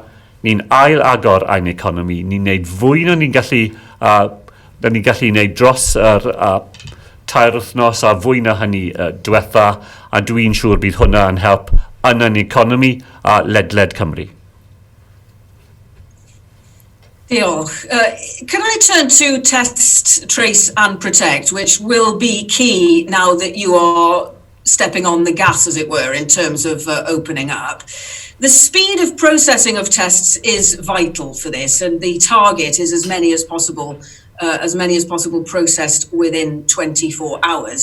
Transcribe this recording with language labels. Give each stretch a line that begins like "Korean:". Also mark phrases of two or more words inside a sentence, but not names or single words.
Welsh: Ni'n ailagor ein economi, ni'n wneud fwy na ni'n gallu wneud dros yr 2 wythnos a fwy na hynny diwetha, a dwi'n siŵr bydd hwnna yn help yn ein economi ledled Cymru. Diolch.
English: Can I turn to test, trace and protect, which will be key now that you are stepping on the gas, as it were, in terms of opening up? The speed of processing of tests is vital for this, and the target is as many as possible processed within 24 hours.